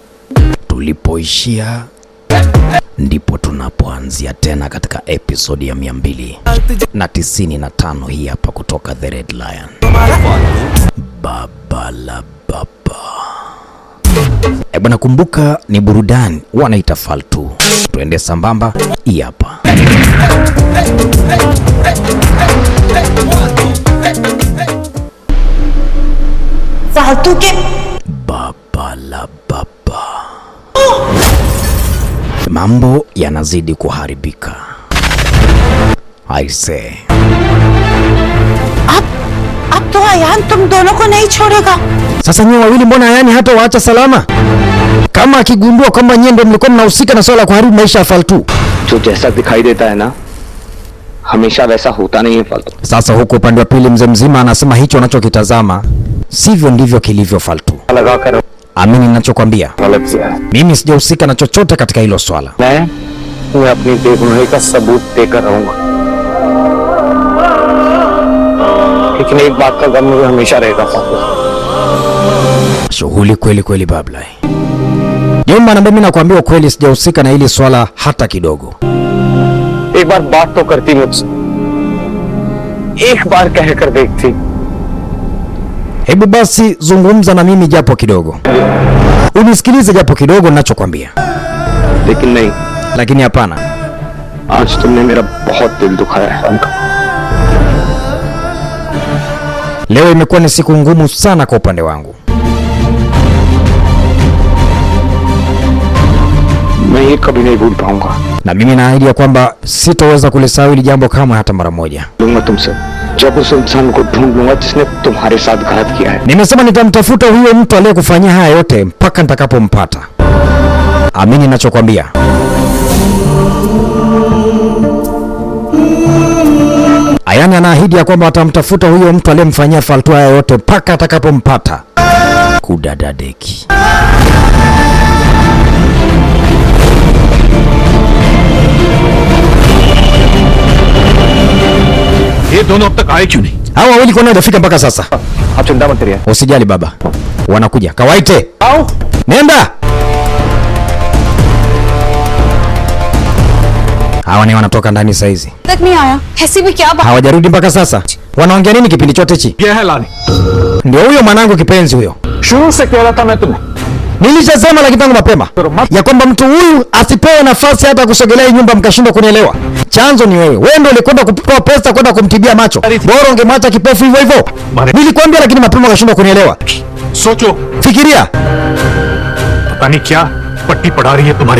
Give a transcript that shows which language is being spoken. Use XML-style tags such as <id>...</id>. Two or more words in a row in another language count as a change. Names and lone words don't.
<sw>Tulipoishia ndipo tunapoanzia tena katika episodi ya 295 hii hapa kutoka The Red Lion. Baba la baba. Bwana, kumbuka ni burudani, wanaita faltu. Tuende sambamba, hii hapa.</sw> <hi>फालतू के</hi> <sw>Baba la baba. Mambo yanazidi kuharibika.</sw> <en>I say.</en> <hi>अब तो आयान तुम दोनों को नहीं छोड़ेगा।</hi> <sw>Sasa nyewe wawili mbona Ayani hata waacha salama? Kama akigundua kwamba nyewe ndio mlikuwa mnahusika na swala kuharibu maisha ya Faltu.</sw> <hi>जो जैसा दिखाई देता है ना, हमेशा वैसा होता नहीं है फालतू.</hi> <sw>Sasa huko upande wa pili mzee mzima anasema hicho anachokitazama sivyo ndivyo kilivyo Faltu. Amini ninachokwambia. Mimi sijahusika na chochote katika hilo swala.</sw> <hi>मैं अपनी बेगुनाही का सबूत देकर रहूंगा, लेकिन एक बात का गम मुझे हमेशा रहेगा फालतू.</hi> <sw>Shughuli kweli kweli Bablai. Jomba na mimi nakwambia ukweli, sijahusika na hili swala hata kidogo.</sw> <hi>एक बार बात तो करती मुझसे, एक बार कह कर देखती.</hi> <sw>Hebu basi zungumza na mimi japo kidogo. Unisikilize japo kidogo ninachokwambia.</sw> <hi>लेकिन नहीं,</hi> <sw>Lakini hapana.</sw> <hi>आज तुमने मेरा बहुत दिल दुखाया है.</hi> <sw>Leo imekuwa ni siku ngumu sana kwa upande wangu.</sw> <hi>मैं ये कभी नहीं भूल पाऊंगा.</hi> <sw>Na mimi naahidi ya kwamba sitaweza kulisahau hili jambo kama hata mara moja.</sw> <hi>लूंगा तुमसे जब उस इंसान को ढूंढ लूंगा जिसने तुम्हारे साथ घात किया है.</hi> <sw>Nimesema nitamtafuta huyo mtu aliyekufanyia haya yote mpaka nitakapompata. Amini ninachokwambia. Ayani anaahidi ya kwamba atamtafuta huyo mtu aliyemfanyia Faltu haya yote mpaka atakapompata. Kudadadeki.</sw> <hi>ये दोनों अब तक आए क्यों नहीं?</hi> <sw>Hawa wawili kwa nini hajafika mpaka sasa?</sw> <hi>आप चिंता मत करिए.</hi> <sw>Usijali baba. Wanakuja. Kawaite.</sw> <hi>आओ.</hi> <sw>Nenda. Hawa ni wanatoka ndani saa hizi.</sw> <hi>तक नहीं आया। ऐसी भी क्या बात?</hi> <sw>Hawajarudi mpaka sasa. Wanaongea nini kipindi chote hichi?</sw> <hi>ये है लाली.</hi> <sw>Ndio huyo mwanangu kipenzi huyo.</sw> <hi>शुरू से कह रहा था मैं तुम्हें.</hi> <sw>Nilishasema lakini tangu mapema ya kwamba mtu huyu asipewe nafasi hata kusogelea hii nyumba, mkashindwa kunielewa. Chanzo ni wewe. Wewe ndio ulikwenda kupewa pesa kwenda kumtibia macho. Bora ungemwacha kipofu hivyo hivyo. Nilikwambia lakini mapema ukashindwa kunielewa.</sw> <hi>सोचो,</hi> <sw>Fikiria.</sw> <hi>पता नहीं क्या पट्टी पड़ा रही है तुम्हारे.</hi>